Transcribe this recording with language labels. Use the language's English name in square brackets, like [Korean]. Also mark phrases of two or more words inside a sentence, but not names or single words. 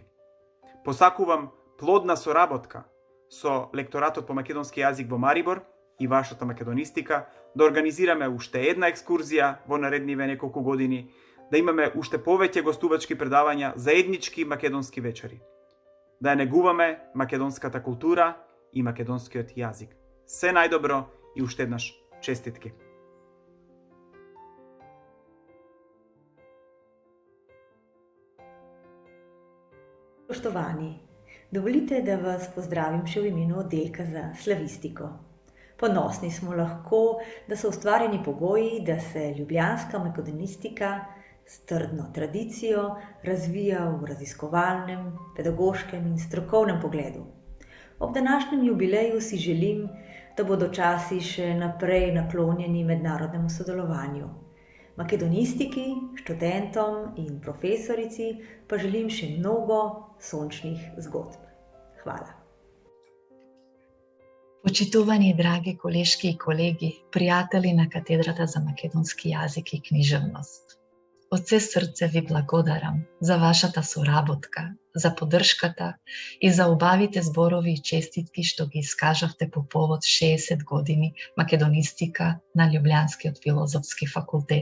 [Macedonian] Посакувам плодна соработка со лекторатот по македонски јазик во Марибор и вашата македонистика, да организираме уште една екскурзија во наредниве неколку години, да имаме уште повеќе гостувачки предавања, заеднички македонски вечери. Да ја негуваме македонската култура и македонскиот јазик. Се најдобро и уште еднаш честитки. [Slovenian] Poštovani, dovolite, da vas pozdravim še v imenu oddelka za slavistiko. Ponosni smo lahko, da so ustvarjeni pogoji, da se ljubljanska makedonistika s trdno tradicijo razvija v raziskovalnem, pedagoškem in strokovnem pogledu. Ob današnjem jubileju si želim, da bodo časi še naprej naklonjeni mednarodnemu sodelovanju. Makedonistiki, študentom in profesorici pa želim še mnogo sončnih zgodb. Hvala. [Macedonian] Почитувани драги колешки и колеги, пријатели на Катедрата за македонски јазик и книжевност. Од се срце ви благодарам за вашата соработка, за поддршката и за убавите зборови и честитки што ги искажавте по повод 60 години македонистика на Љублјанскиот филозофски факултет.